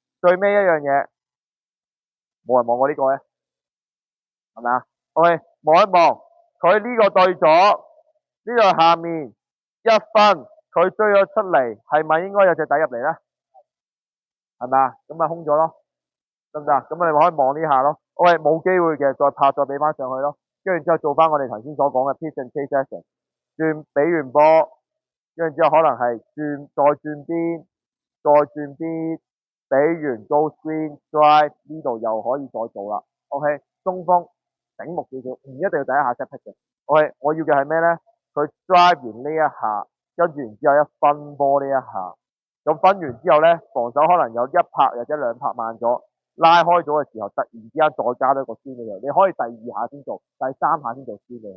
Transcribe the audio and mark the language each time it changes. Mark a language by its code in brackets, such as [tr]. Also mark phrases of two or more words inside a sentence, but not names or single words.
[yue] 最尾一樣嘢，冇人望過呢個咧，係咪啊？OK，望一望，佢呢個對咗，呢度下面一分，佢追咗出嚟，係咪應該有隻底入嚟咧？係咪啊？咁咪空咗咯，得唔得？咁你咪可以望呢下咯。OK，冇機會嘅，再拍再俾翻上去咯。跟住之後做翻我哋頭先所講嘅 [en] pitch and chase action， [yue] 轉俾完波，跟住之後可能係再轉邊，俾完 [en] go screen drive [yue] 呢度又可以再做啦。OK，中鋒醒目少少，唔一定要第一下 [en] set pick [yue] 嘅。OK，我要嘅係咩咧？佢 drive 完呢一下，跟住然之後一分波呢一下，咁分完之後咧，防守可能有一拍或者兩拍慢咗， 拉開咗嘅時候，突然之間再加多一個 spin 俾佢，你可以第2下先做，第3下先做 spin 俾佢。